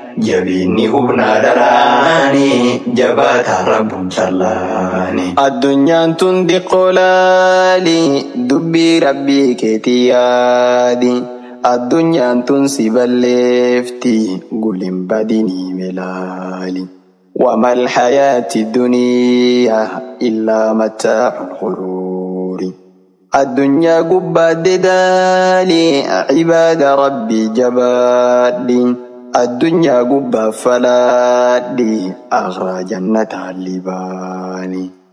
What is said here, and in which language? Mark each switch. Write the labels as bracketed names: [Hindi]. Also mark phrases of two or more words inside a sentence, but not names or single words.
[Oromo] Jabinni humnaa dharaani, jabaa tarabbuun callaani. Addunyaan tun diqqoo laali, dubbii Rabbii keetii yaadi. Addunyaan tun si balleefti, gulin badinii me laali. [Arabic] وما الحياة الدنيا إلا متاع الغرور. [Oromo] Addunyaa gubbaa dedaali, ibaada Rabbi jabaadhi. Addunyaa gubbaa falaadhi, akhraa jannataa libaani.